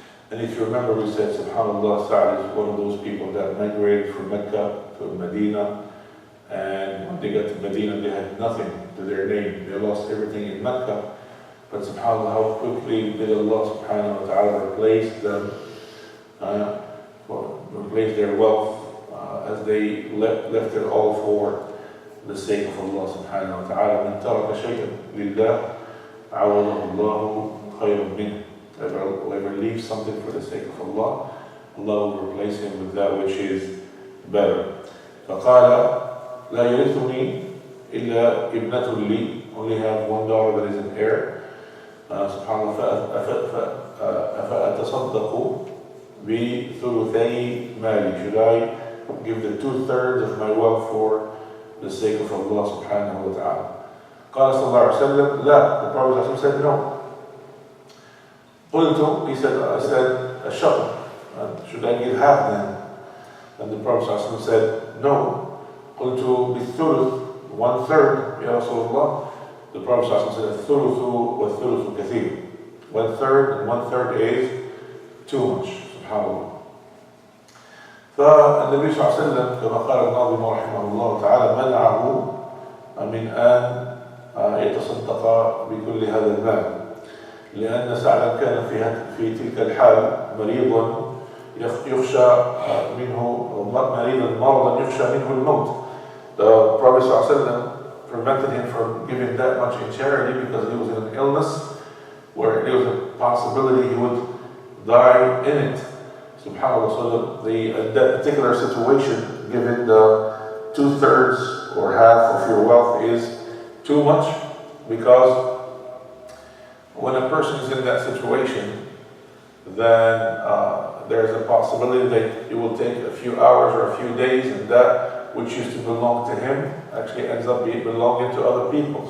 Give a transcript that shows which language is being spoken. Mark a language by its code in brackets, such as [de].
[en] And if you remember, we said, subhanAllah, Sa'd is one of those people that migrated from Mecca to Medina, and when they got to Medina, they had nothing to their name. They lost everything in Mecca. But subhanAllah, how quickly did Allah subhanahu wa ta'ala replace them, replace their wealth as they left it all for the sake of Allah subhanahu wa ta'ala. [ar] من ترك شيئا لله عوضه الله خيرا منه. [en] Whoever leaves something for the sake of Allah, Allah will replace him with that which is better. [ar] فقال لا يرثني إلا ابنة لي. [en] Only have one daughter that is an heir. [ar] سبحان الله. أفأتصدق بثلثي مالي. [en] Should I give the 2/3 of my wealth for the sake of Allah subhanahu wa ta'ala? [ar] قال صلى الله عليه وسلم لا. [en] The Prophet said no. [ar] قلت, [en] he said, I said الشطر. Should I give half then? And the Prophet said no. [ar] قلت بالثلث, 1/3 يا رسول الله. [en] The Prophet said, [ar] الثلث والثلث كثير. [en] 1/3 and 1/3 is too much. SubhanAllah. [ar] فالنبي صلى الله عليه وسلم كما قال الناظم رحمه الله تعالى منعه من أن يتصدق بكل هذا المال، لأن سعدا كان في تلك الحال مريضا يخشى منه، مريضا مرضا يخشى منه الموت. [en] The Prophet [ar] صلى الله عليه وسلم [en] prevented him from giving that much in charity because he was in an illness where there was a possibility he would die in it. SubhanAllah. So that particular situation, given the 2/3 or half of your wealth is too much, because when a person is in that situation, then there's a possibility that it will take a few hours or a few days, and that which used to belong to him actually ends up belonging to other people.